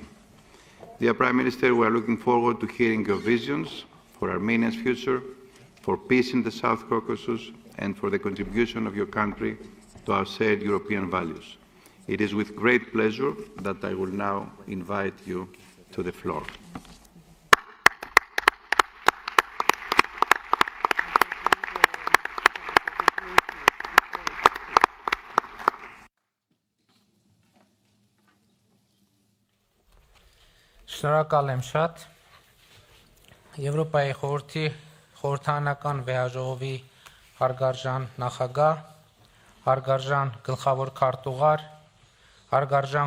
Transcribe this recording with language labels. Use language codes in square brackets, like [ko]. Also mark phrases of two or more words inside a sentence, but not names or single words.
[en] Dear Prime Minister, we are looking forward to hearing your visions for Armenia's future, for peace in the South Caucasus, and for the contribution of your country to our shared European values. It is with great pleasure that I will now invite you to the floor. [hy] Շնորհակալ եմ շատ Եվրոպայի խորհրդի խորհրդարանական վեհաժողովի հարգարժան նախագահ, հարգարժան գլխավոր քարտուղար, հարգարժան